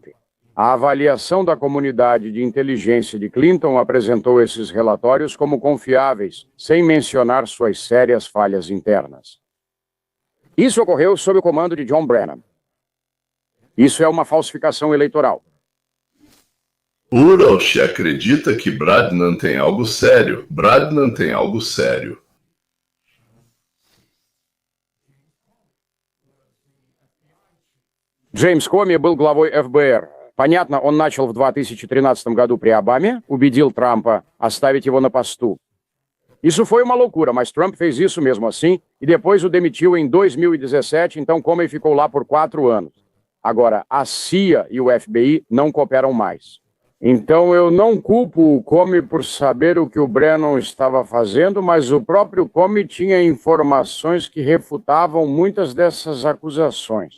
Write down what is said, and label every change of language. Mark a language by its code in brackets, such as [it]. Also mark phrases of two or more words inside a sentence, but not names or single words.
[pt] A avaliação da comunidade de inteligência de Clinton apresentou esses relatórios como confiáveis, sem mencionar suas sérias falhas internas. Isso ocorreu sob o comando de John Brennan. Isso é uma falsificação eleitoral. Uralsh acredita que Brennan tem algo sério. Brennan tem algo sério. [ru] Джеймс Коми был главой ФБР. Понятно, он начал в 2013 году при Обаме, убедил Трампа оставить его на посту. [pt] Isso foi uma loucura, mas Trump fez isso mesmo assim e depois o demitiu em 2017, então Comey ficou lá por 4 anos. Agora, a CIA e o FBI não cooperam mais. Então eu não culpo o Comey por saber o que o Brennan estava fazendo, mas o próprio Comey tinha informações que refutavam muitas dessas acusações.